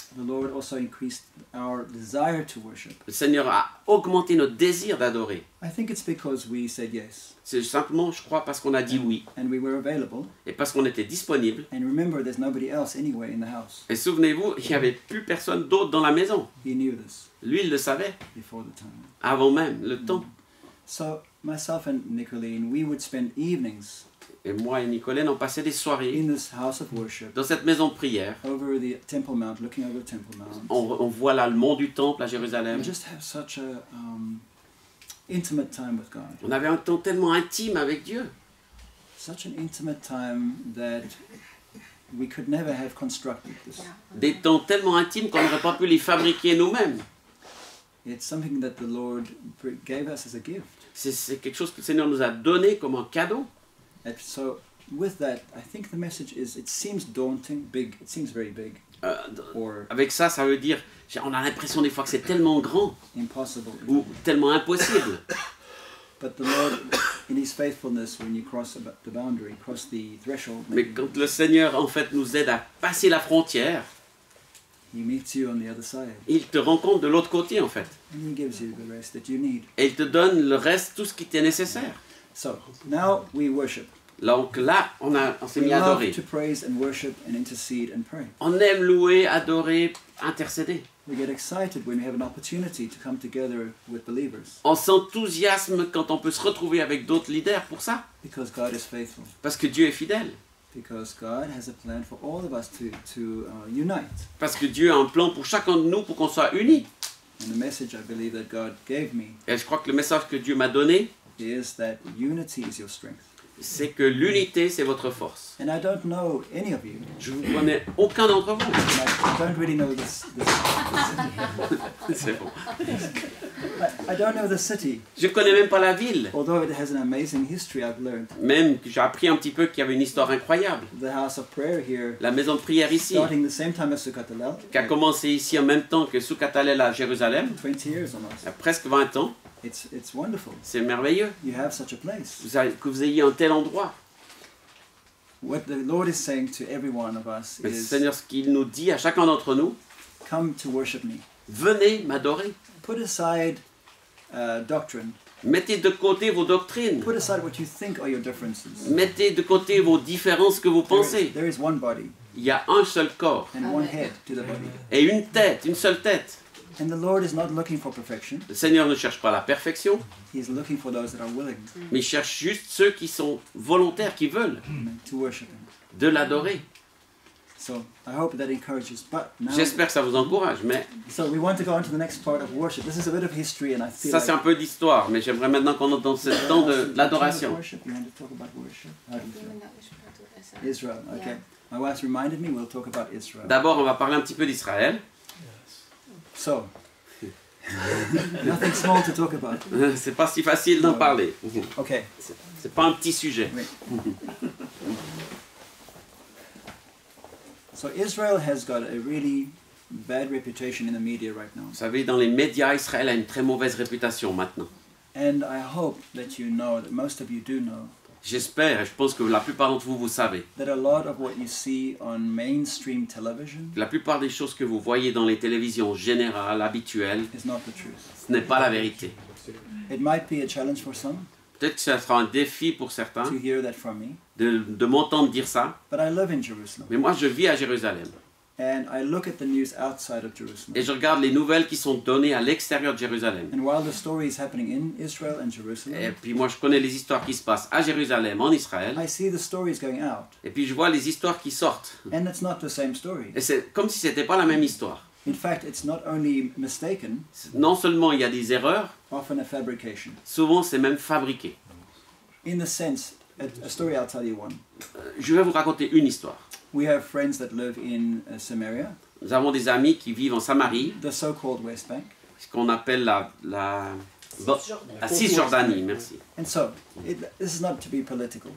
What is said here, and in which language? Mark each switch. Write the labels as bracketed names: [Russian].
[English] the Lord also increased our desire to worship. [French] le Seigneur a augmenté notre désir d'adorer. [English] I think it's because we said yes [French] C'est simplement, je crois, parce qu'on a dit oui [English] and we were available. [French] et parce qu'on était disponible. [English] And remember, there's nobody else anyway in the house. [French] Et souvenez-vous, il n'y avait plus personne d'autre dans la maison. [English] He knew this [French] Lui, il le savait [English] before the time. [French] avant même le temps. [English] So myself and Nicolene, we would spend evenings [French] Et moi et Nicolène, on passait des soirées [English] in this house of worship [French] dans cette maison de prière. [English] over the Temple Mount, looking over the Temple Mount. [French] On voit là le mont du temple à Jérusalem. [English] And just have such a intimate time with God. [French] On avait un temps tellement intime avec Dieu. [English] Such an intimate time that we could never have constructed this. [French] Des temps tellement intimes qu'on n'aurait pas pu les fabriquer nous-mêmes. [English] It's something that the Lord gave us as a gift. [French] C'est quelque chose que le Seigneur nous a donné comme un cadeau. [English] And so with that, I think the message is, it seems daunting, big, it seems very big, or [French] Avec ça, ça veut dire, on a l'impression des fois que c'est tellement grand [English] impossible. [French] ou tellement impossible. [English] But the Lord, in His faithfulness, when you cross the boundary, cross the threshold, [French] Mais quand le Seigneur, en fait, nous aide à passer la frontière, [English] He meets you on the other side. [French] il te rencontre de l'autre côté, en fait. [English] And He gives you the rest that you need. [French] Et il te donne le reste, tout ce qui t'est nécessaire. [English] So, now we worship. [French] Donc là, on s'est [English] We [French] mis à [English] love [French] adorer. [English] to praise and worship and intercede and pray. [French] On aime louer, adorer, intercéder. [English] We get excited when we have an opportunity to come together with believers, [French] On s'enthousiasme quand on peut se retrouver avec d'autres leaders pour ça. [English] because God is faithful. [French] Parce que Dieu est fidèle. [English] Because God has a plan for all of us to unite. [French] Parce que Dieu a un plan pour chacun de nous pour qu'on soit unis. [English] And the message I believe that God gave me [French] Et je crois que le message que Dieu m'a donné, [English] is that unity is your strength. [French] c'est que l'unité, c'est votre force. [English] And I don't know any of you. [French] Je ne connais aucun d'entre vous. [English] And I don't really know this city. [French] C'est bon. [English] I don't know the city, [French] Je ne connais même pas la ville. [English] although it has an amazing history. I've learned. [French] Même que j'ai appris un petit peu qu'il y avait une histoire incroyable. [English] The house of prayer here, [French] La maison de prière ici, [English] starting the same time as Sukkot Hallel, [French] qui a commencé ici en même temps que Sukkot Hallel à Jérusalem, [English] 20 years almost. [French] il y a presque 20 ans. [English] It's wonderful. [French] C'est merveilleux [English] You have such a place. [French] que vous ayez un tel endroit. [English] What the Lord is saying to every one of us [French] Mais [English] is, [French] Seigneur, ce qu'il nous dit à chacun d'entre nous, [English] come to worship me. [French] venez m'adorer. [English] Put aside doctrine. [French] Mettez de côté vos doctrines. [English] Put aside what you think are your differences. [French] Mettez de côté vos différences que vous pensez. [English] There is one body [French] Il y a un seul corps [English] and one head to the body. [French] et une tête, une seule tête. [English] And the Lord is not looking for perfection. [French] Le Seigneur ne cherche pas la perfection, [English] He's looking for those that are willing [French] mais il cherche juste ceux qui sont volontaires, qui veulent [English] to worship Him. [French] de l'adorer. [English] So I hope that encourages. But now, [French] J'espère que ça vous encourage, mais [English] so we want to go on to the next part of worship. This is a bit of history, and I feel [French] ça c'est un [English] like [French] peu d'histoire. Mais j'aimerais maintenant qu'on entre dans ce temps de l'adoration. [English] Worship. You want to talk about worship? How do you feel? Doing that was part of Israel. Israel. Okay. Yeah. My wife reminded me. We'll talk about Israel. [French] D'abord, on va parler un petit peu d'Israël. [English] So nothing small to talk about. [French] C'est pas si facile d'en parler. [English] Okay. [French] C'est pas un petit sujet. [English] So Israel has got a really bad reputation in the media right now. [French] Vous savez, dans les médias, Israël a une très mauvaise réputation maintenant. [English] And I hope that you know, that most of you do know, [French] J'espère, et je pense que la plupart d'entre vous, vous savez, [English] that a lot of what you see on mainstream television [French] que la plupart des choses que vous voyez dans les télévisions générales, habituelles, [English] is not the truth. [French] ce n'est pas la vérité. [English] It might be a challenge for some [French] Peut-être que ça sera un défi pour certains [English] to hear that from me, [French] de m'entendre dire ça, [English] but I live in Jerusalem. [French] mais moi je vis à Jérusalem. [English] And I look at the news outside of Jerusalem. [French] Et je regarde les nouvelles qui sont données à l'extérieur de Jérusalem. [English] And while the story is happening in Israel and [French] Et [English] Jerusalem, [French] puis moi je connais les histoires qui se passent à Jérusalem, en Israël. [English] I see the stories going out. [French] Et puis je vois les histoires qui sortent. [English] And it's not the same story. [French] Et c'est comme si c'était pas la même histoire. [English] In fact, it's not only mistaken, [French] Non seulement il y a des erreurs, [English] often a fabrication. [French] souvent c'est même fabriqué. [English] In the sense, a story I'll tell you one. [French] Je vais vous raconter une histoire. [English] We have friends that live in Samaria, [French] Nous avons des amis qui vivent en Samarie, [English] the so-called West Bank. [French] ce qu'on appelle la Cisjordanie, merci. [English] And so, this is not to be political,